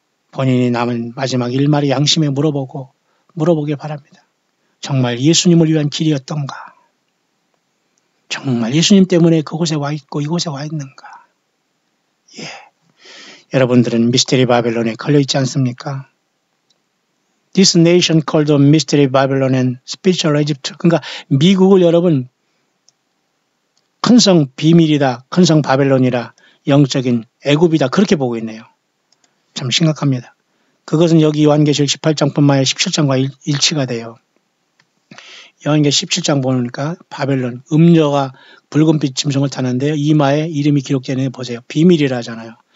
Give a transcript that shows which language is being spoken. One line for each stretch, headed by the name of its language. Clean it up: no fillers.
Korean: 본인이 남은 마지막 일말의 양심에 물어보길 바랍니다. 정말 예수님을 위한 길이었던가? 정말 예수님 때문에 그곳에 와 있고 이곳에 와 있는가? 예. 여러분들은 미스테리 바벨론에 걸려 있지 않습니까?
English: This nation called Mystery Babylon and Spiritual Egypt.
Korean: 그러니까 미국을 여러분 큰성 비밀이다, 큰성 바벨론이라 영적인 애굽이다 그렇게 보고 있네요. 참 심각합니다. 그것은 여기 요한계시록 18장뿐만 아니라 17장과 일치가 돼요. 요한계시록 17장 보니까 바벨론, 음녀가 붉은빛 짐승을 타는데 이마에 이름이 기록되는 거 보세요. 비밀이라 하잖아요.